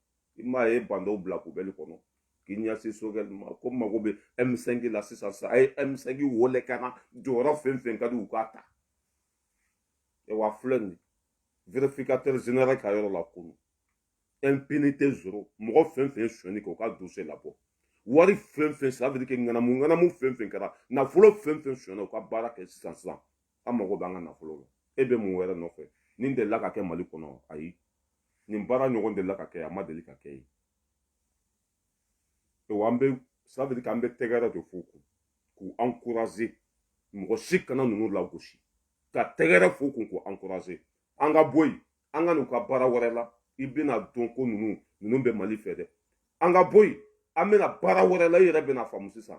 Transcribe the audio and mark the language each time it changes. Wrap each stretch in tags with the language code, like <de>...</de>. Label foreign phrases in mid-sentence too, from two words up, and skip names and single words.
<bm>I m'a ye bandeau bila poubelle kɔnɔ. K'i ɲɛsin Sogɛl ma ko mago bɛ M5 la sisan sa a ye M5 wele ka na jɔyɔrɔ fɛn fɛn ka di u k'a ta. Et wa filɛ</bm> <fr>vérificateur général</fr> <bm>ka yɔrɔ la kunu.</bm> <fr>Impunité zéro.</fr> <bm>Mɔgɔ fɛn fɛn sonyani kɛ u ka dossier labɔ. Wari fɛn fɛn</bm> <fr>ça veut dire que</fr> <bm>ŋanamu fɛn fɛn kɛra nafolo fɛn fɛn sonyana u ka baara kɛ sisan. An mago b'an ka nafolo la. E bɛ mun wɛrɛ nɔfɛ? Nin delila ka kɛ Mali kɔnɔ ayi. Nin baara ɲɔgɔn delila ka kɛ a ma deli ka kɛ yen. Et wa an bɛ</bm> <fr>ça veut dire</fr> <bm>qu'an bɛ tɛgɛrɛ de f'u kun k'u encourager mɔgɔ si kana ninnu lagosi. Ka tɛgɛrɛ f'u kun k'u encourager. An ka bɔ yen an ka n'u ka baara wɛrɛ la i bɛna dɔn ko ninnu bɛ Mali fɛ dɛ. An ka bɔ yen an bɛna baara wɛrɛ la i yɛrɛ bɛna faamu sisan.</bm>